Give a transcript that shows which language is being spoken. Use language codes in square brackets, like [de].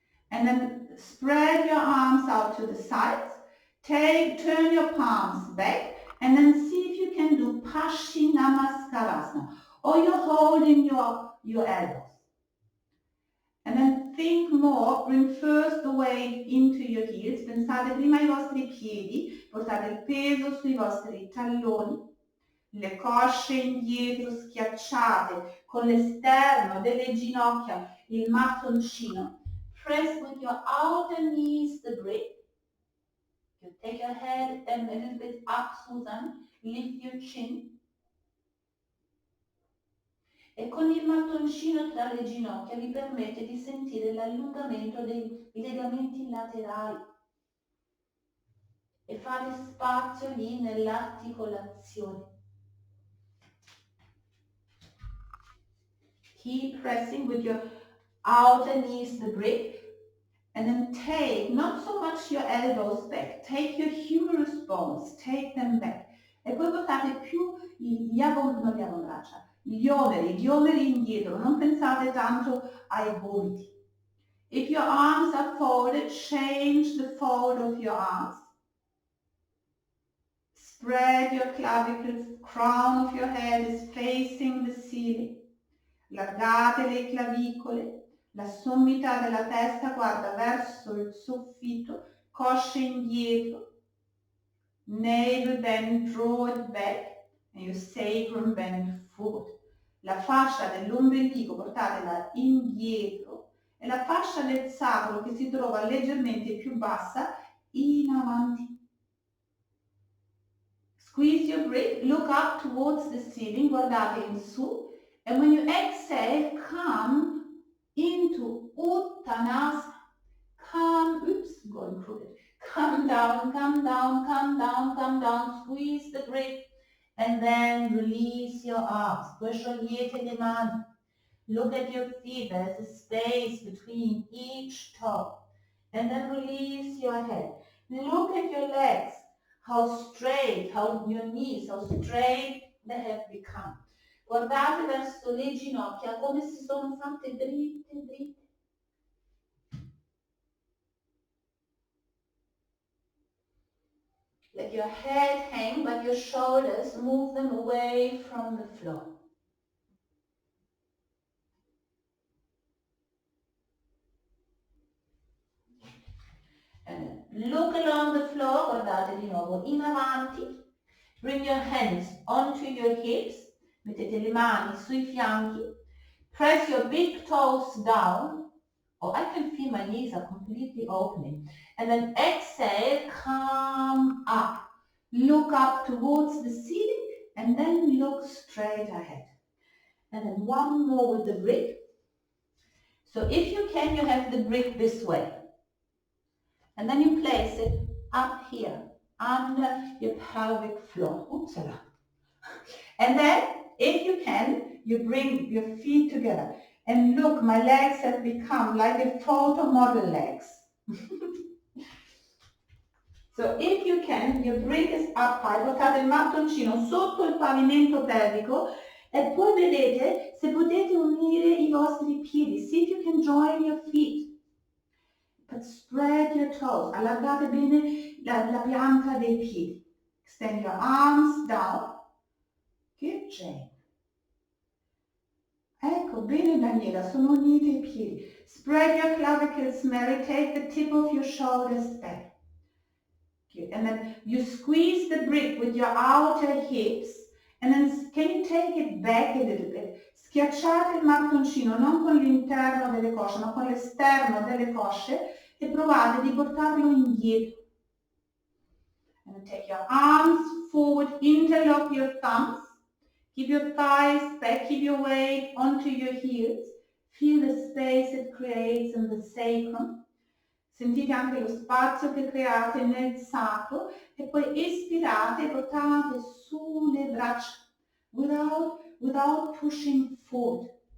[en] And then spread your arms out to the sides. Turn your palms back, and then see if you can do Paschimottanasana, or you're holding your elbows. And then think more, bring first the weight into your heels, [it] pensate prima ai vostri piedi, portate il peso sui vostri talloni, le cosce indietro schiacciate con l'esterno delle ginocchia, il mattoncino. [en] Press with your outer knees the brick. You take your head and a little bit up, Susan. Lift your chin. [it] E con il mattoncino tra le ginocchia vi permette di sentire l'allungamento dei legamenti laterali e fare spazio lì nell'articolazione. [en] Keep pressing with your outer knees the brick. And then take, not so much your elbows back, take your humerus bones, take them back. [it] E poi portate più gli avambraccia, gli omeri indietro, non pensate tanto ai gomiti. [en] If your arms are folded, change the fold of your arms. Spread your clavicles, crown of your head is facing the ceiling. [it] Allargate le clavicole. La sommità della testa guarda verso il soffitto, cosce indietro, [en] navel bend, draw it back, and your sacrum bend forward. [it] La fascia dell'ombelico portatela indietro e la fascia del sacro che si trova leggermente più bassa in avanti. [en] Squeeze your brick, look up towards the ceiling, [it] guardate in su, [en] and when you exhale, come into Uttanasana. Come, oops, going crooked. Come down, come down, come down, come down, squeeze the brick, and then release your arms. [it] Poi sciogliete le mani. [en] Look at your feet, there's a space between each toe. And then release your head. Look at your legs, how straight, how your knees, how straight they have become. [it] Guardate verso le ginocchia come si sono fatte dritte, dritte. [en] Let your head hang, but your shoulders, move them away from the floor. And look along the floor, [it] guardate di nuovo in avanti. [en] Bring your hands onto your hips. [it] Mettete le mani sui fianchi. [en] Press your big toes down. Oh, I can feel my knees are completely opening. And then exhale, come up. Look up towards the ceiling and then look straight ahead. And then one more with the brick. So if you can, you have the brick this way. And then you place it up here under your pelvic floor. Oopsala. And then, if you can, you bring your feet together. And look, my legs have become like a photo model legs. So if you can, your brick is up high, [it] portate il mattoncino sotto il pavimento pelvico e poi vedete se potete unire i vostri piedi. [en] See if you can join your feet. But spread your toes. [it] Allargate bene la pianta dei piedi. [en] Extend your arms down. Good job. [it] Ecco, bene Daniela, sono uniti i piedi. [en] Spread your clavicles, Mary. Take the tip of your shoulders back. Good. And then you squeeze the brick with your outer hips. And then can you take it back a little bit? [it] Schiacciate il mattoncino non con l'interno delle cosce, ma con l'esterno delle cosce e provate di portarlo indietro. [en] And then take your arms forward, interlock your thumbs. Keep your thighs back, keep your weight onto your heels. Feel the space it creates in the sacrum. [it] Sentite anche lo spazio che create nel sacro e poi espirate e portate su le braccia [en] without pushing forward.